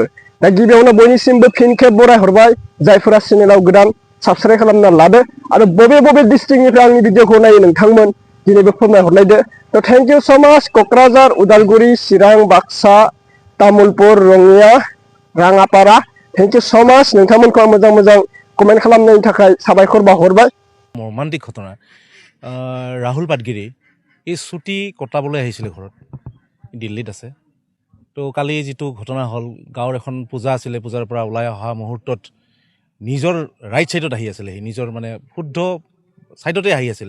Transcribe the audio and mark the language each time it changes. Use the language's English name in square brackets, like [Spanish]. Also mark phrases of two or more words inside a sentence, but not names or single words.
[Bodo] दा गिबियावनो बयनिसिमबो फिन खेब बरायहरबाय जायफोरा चेनेलाव गोदान साबस्क्राइब खालामना लादो आरो बबे बबे डिस्ट्रिक्टनिफ्राय आंनि भिडिअखौ नायो नोंथांमोन दिनैबो फोरमायहरलायदो। थ' [English] thank you so much [Bodo] क'क्राझार उदालगुरि चिरां बाक्सा तामुलपुर रङिया राङापारा [English] thank you so much [Bodo] नोंथांमोनखौ आं मोजां मोजां कमेन्ट खालामनायनि थाखाय साबायखर बावहरबाय। [Assamese] মৰ্মান্তিক ঘটনা ৰাহুল পাটগিৰি এই ছুটি কটাবলৈ আহিছিলে ঘৰত দিল্লীত আছে। তো কালি যিটো ঘটনা হ'ল গাঁৱৰ এখন পূজা আছিলে পূজাৰ পৰা ওলাই অহা মুহূৰ্তত নিজৰ ৰাইট ছাইডত আহি আছিলে সি নিজৰ মানে শুদ্ধ ছাইডতে আহি আছিলে।